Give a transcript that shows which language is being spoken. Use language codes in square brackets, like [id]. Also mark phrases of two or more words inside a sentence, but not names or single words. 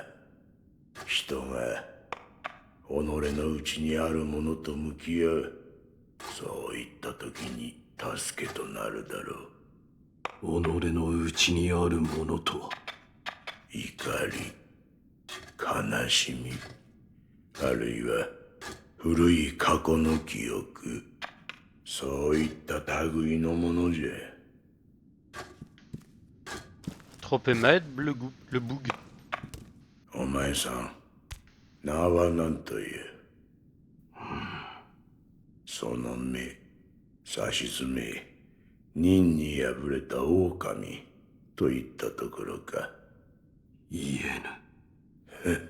[ja] 人が己の内にあるものと向き合う、そういった時に助けとなるだろう。己の内にあるものとは、怒り、悲しみ、あるいは古い過去の記憶、そういった類のものじゃ。 Trop émettre le boug. お前さん、名は何という？その目、さしずめ、任に敗れた狼といったところか。言えぬ。